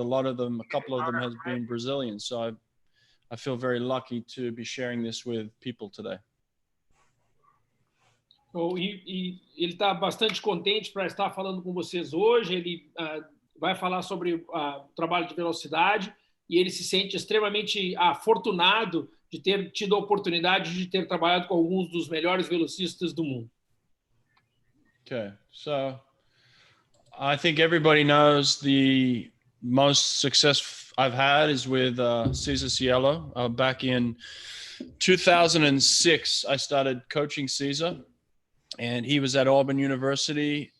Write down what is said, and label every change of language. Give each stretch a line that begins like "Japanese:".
English: A couple of them has been Brazilians. So I feel very lucky to be sharing this with people today.
Portuguese: Ele está bastante contente para estar falando com vocês hoje. Ele vai falar sobre o trabalho de velocidade e ele se sente extremamente afortunado de ter tido a oportunidade de ter trabalhado com alguns dos melhores velocistas do mundo.
English: Okay, so I think everybody knows the most success I've had is with Cesar Cielo. Back in 2006, I started coaching Cesar, and he was at Auburn University.